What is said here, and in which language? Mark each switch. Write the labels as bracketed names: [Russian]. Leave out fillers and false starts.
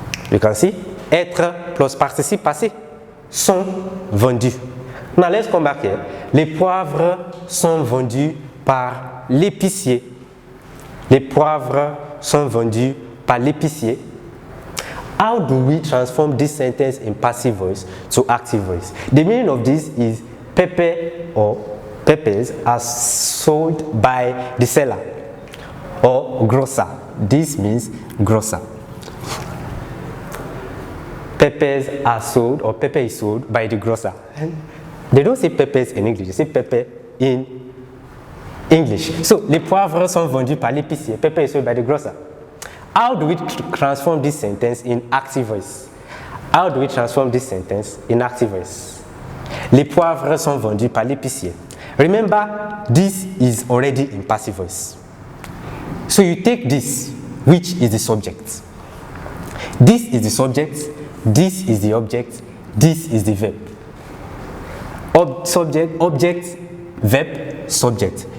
[English] You can see, [French] être plus participe passé sont vendus. [English] Now let's come back here. [French] Les poivres sont vendus par l'épicier. Les poivres sont vendus par l'épicier. [English] How do we transform this sentence in passive voice to active voice? The meaning of this is pepper or peppers are sold by the seller or grocer. This means grocer. Peppers are sold, or pepper is sold by the grocer. They don't say peppers in English, they say pepper in English. [French] So, les poivres sont vendus par l'épicier. [English] Pepper is sold by the grocer. How do we transform this sentence in active voice? How do we transform this sentence in active voice? [French] Les poivres sont vendus par l'épicier. [English] Remember, this is already in passive voice. So you take this, which is the subject. This is the subject, this is the object, this is the verb. Subject, object, verb, subject.